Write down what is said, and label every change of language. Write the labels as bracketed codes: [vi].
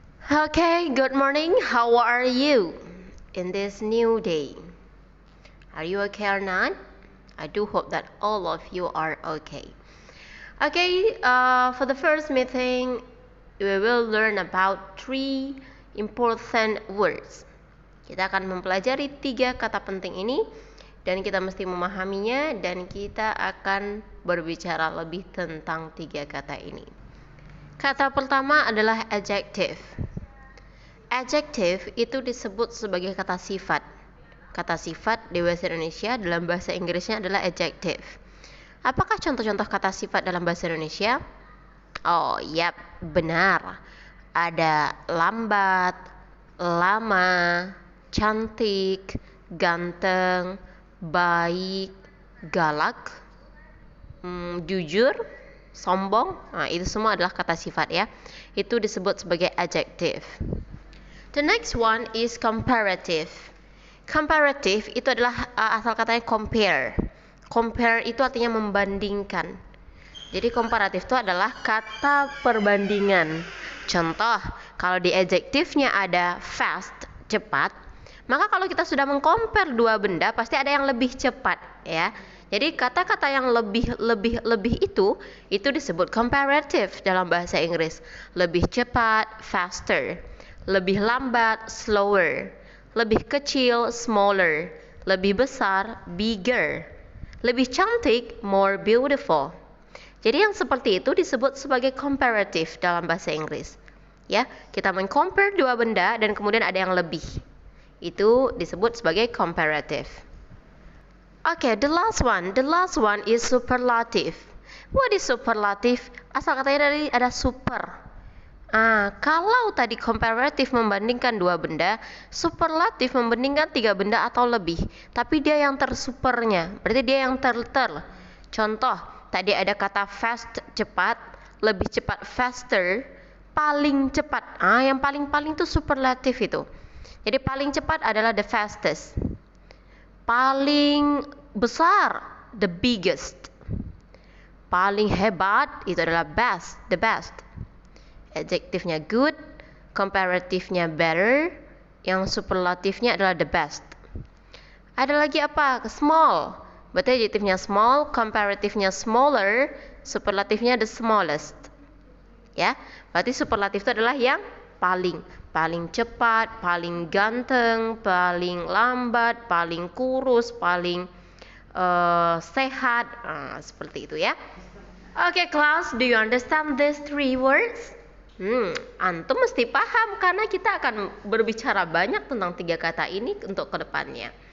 [en] Okay, good morning. How are you in this new day? Are you okay or not? I do hope that all of you are okay. Okay, for the first meeting, we will learn about 3 important words. [id] Kita akan mempelajari 3 kata penting ini, dan kita mesti memahaminya, dan kita akan berbicara lebih tentang 3 kata ini. Kata pertama adalah adjective. Adjective itu disebut sebagai kata sifat. Kata sifat di bahasa Indonesia, dalam bahasa Inggrisnya adalah adjective. Apakah contoh-contoh kata sifat dalam bahasa Indonesia? Oh, yap, benar. Ada lambat, lama, cantik, ganteng, baik, galak, jujur, sombong. Nah, itu semua adalah kata sifat ya. Itu disebut sebagai adjective. [en] The next one is comparative. [id] Comparative itu adalah asal katanya compare. Compare itu artinya membandingkan. Jadi komparatif itu adalah kata perbandingan. Contoh, kalau di adjektifnya ada fast, cepat, maka kalau kita sudah mengcompare 2 benda, pasti ada yang lebih cepat ya. Jadi kata-kata yang lebih itu disebut comparative dalam bahasa Inggris. Lebih cepat, faster. Lebih lambat, slower. Lebih kecil, smaller. Lebih besar, bigger. Lebih cantik, more beautiful. Jadi yang seperti itu disebut sebagai comparative dalam bahasa Inggris. Ya, kita men-compare 2 benda dan kemudian ada yang lebih. Itu disebut sebagai comparative. [en] Okay, the last one is superlative. What is superlative? [id] Asal katanya dari ada super. Kalau tadi comparative membandingkan 2 benda, superlatif membandingkan 3 benda atau lebih. Tapi dia yang tersupernya, berarti dia yang Contoh, tadi ada kata fast, cepat, lebih cepat, faster, paling cepat. Yang paling itu superlatif itu. Jadi paling cepat adalah the fastest. Paling besar, the biggest. Paling hebat itu adalah best, the best. Adjektifnya good, comparatifnya better, yang superlatifnya adalah the best. Ada lagi apa? Small. Berarti adjektifnya small, comparatifnya smaller, superlatifnya the smallest. Ya, berarti superlatif itu adalah yang paling cepat, paling ganteng, paling lambat, paling kurus, paling sehat. Seperti itu ya. [en] Okay, class, do you understand these 3 words? [id] Antum mesti paham karena kita akan berbicara banyak tentang 3 kata ini untuk kedepannya.